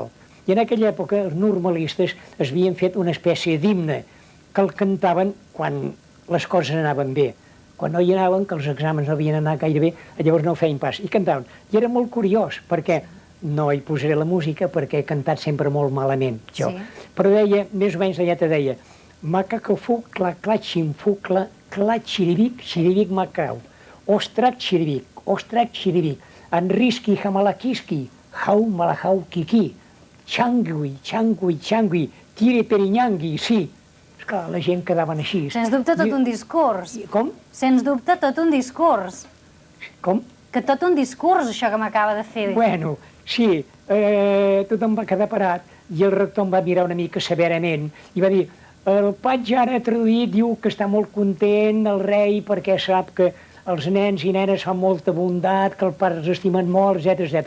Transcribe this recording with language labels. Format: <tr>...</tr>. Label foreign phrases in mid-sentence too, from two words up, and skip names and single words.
<ca>I en aquella època els normalistes es havien fet una espècie d'himne que el cantaven quan les coses anaven bé. Quan no hi anaven, que els exàmens no havien anat gaire bé, llavors no ho feien pas. I cantaven. I era molt curiós, perquè no hi posaré la música, perquè he cantat sempre molt malament, jo. Però deia, més o menys la lletra deia macacafuc, clat, xinfuc, clat, xiribic, xiribic, macau. Ostrat, xiribic, enrisqui, jamalaquisqui, jau, malajau, quiqui, xangui, tire perinyangui, sí. Esclar, la gent quedaven així. Sens dubte tot un discurs. Com? Sens dubte tot un discurs. Com? Que tot un discurs, això que m'acaba de fer. Bueno, sí, tothom va quedar parat i el rector em va mirar una mica severament i va dir, el patge ara traduït diu que està molt content el rei perquè sap que els nens i nenes fan molta bondat, que els pares estimen molt, etc.</ca>